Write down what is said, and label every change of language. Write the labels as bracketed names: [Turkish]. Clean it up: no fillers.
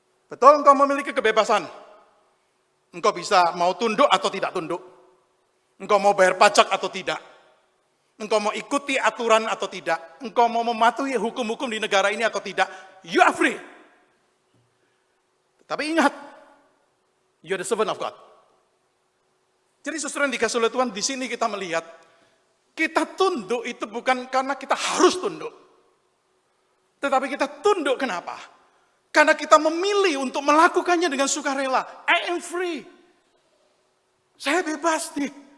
[Indonesian] Betul, engkau memiliki kebebasan. Engkau bisa mau tunduk atau tidak tunduk. Engkau mau bayar pajak atau tidak. Engkau mau ikuti aturan atau tidak. Engkau mau mematuhi hukum-hukum di negara ini atau tidak. [English] You are free. [Indonesian] Tapi ingat, [English] you are the servant of God. [Indonesian] Jadi saudara yang dikasih oleh Tuhan, di sini kita melihat, kita tunduk itu bukan karena kita harus tunduk. Tetapi kita tunduk kenapa? Karena kita memilih untuk melakukannya dengan sukarela. [English] I am free. [Indonesian] Saya bebas nih.